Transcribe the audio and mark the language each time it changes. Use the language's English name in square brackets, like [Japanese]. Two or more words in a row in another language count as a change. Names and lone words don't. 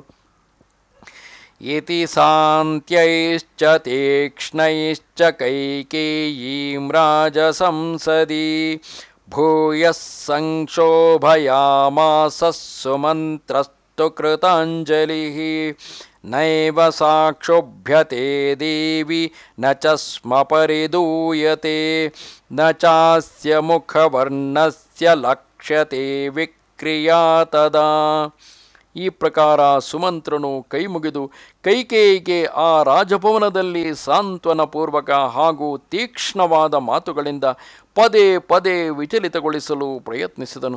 [Sanskrit] ಇತಿ ಸಾಂತ್ಯೈಶ್ಚ ತೀಕ್ಷ್ಣೈಶ್ಚ ಕೈಕೇಯೀಂ ರಾಜಸಂಸದಿ ಭೂಯಃ ಸಂಕ್ಷೋಭಯಾಮಾಸ ಸುಮಂತ್ರಸ್ತು ಕೃತಾಂಜಲಿಃ. ನೈವ ಸಾಕ್ಷೋಭ್ಯತೆ ದೇವಿ ನ ಚ ಸ್ಮ ಪರಿದೂಯತೆ ನ ಚಾಸ್ಯ ಮುಖವರ್ಣಸ್ಯ ಲಕ್ಷ್ಯತೆ ವಿಕ್ರಿಯಾ ತದಾ. [Kannada] ಈ ಪ್ರಕಾರ ಸುಮಂತ್ರನು ಕೈಮುಗಿದು ಕೈಕೇಯಿಗೆ ಆ ರಾಜಭವನದಲ್ಲಿ ಸಾಂತ್ವನಪೂರ್ವಕ ಹಾಗೂ ತೀಕ್ಷ್ಣವಾದ ಮಾತುಗಳಿಂದ ಪದೇ ಪದೇ ವಿಚಲಿತಗೊಳಿಸಲು ಪ್ರಯತ್ನಿಸಿದನು.